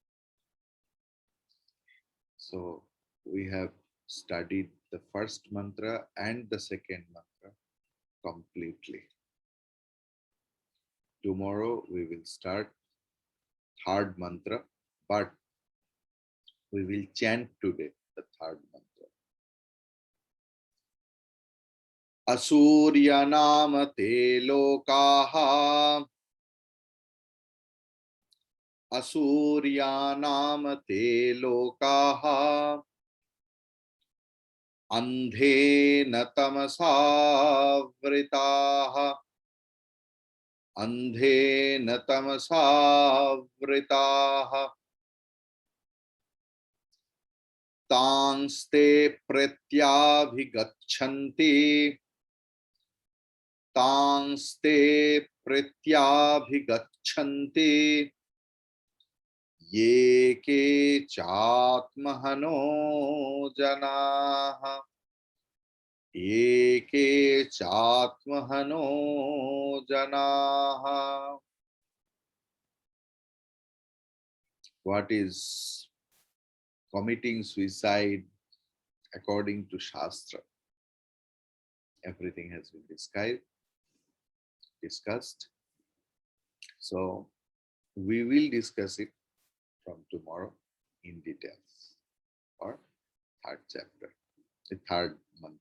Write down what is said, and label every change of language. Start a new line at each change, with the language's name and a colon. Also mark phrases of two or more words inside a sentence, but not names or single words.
English: So we have studied the first mantra and the second mantra completely. Tomorrow we will start third mantra, but we will chant today the third mantra.
Sanskrit: Asurya nama te lokaha, Asurya nama te lokaha, Andhena tamasa vritaha, Andhena tamasa vritaha, Tanste pratyabhigachanti, Tanste pratyabhigachanti, Ye ke chatmahano janaha, Ye ke chatmahano janaha.
English: What is committing suicide according to Shastra? Everything has been discussed. So we will discuss it from tomorrow in details, or third chapter, the third mantra.